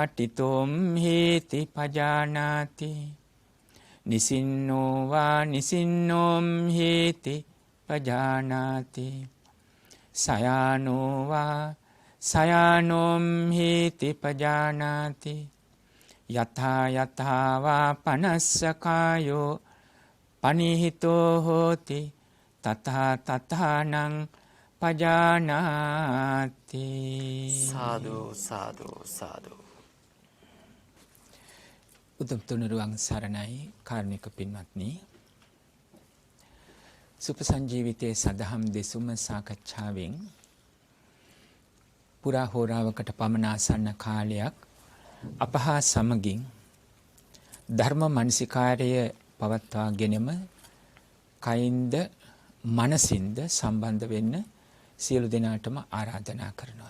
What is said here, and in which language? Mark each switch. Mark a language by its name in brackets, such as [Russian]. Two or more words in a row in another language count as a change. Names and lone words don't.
[Pali] තිතොම් හේති පජානාති නිසින්නෝ වා නිසින්නෝම් හේති පජානාති සයානෝ වා සයානෝම් හේති පජානාති යථා යථා වා පනස්සකායෝ පනිහිතෝ හෝති තථා තථානං පජානාති සාදු සාදු සාදු [Sinhala] උතුම් තුනුරුවන් සරණයි කාරුණික පින්වත්නි සුපසංජීවිතයේ සදහම් දෙසුම සාකච්ඡාවෙන් පුරා හෝරාවකට පමණ ආසන්න කාලයක් අපහා සමගින් ධර්ම මනසිකාරය පවත්වාගෙනම කයින්ද මනසින්ද සම්බන්ධ වෙන්න සියලු දෙනාටම ආරාධනා කරනවා.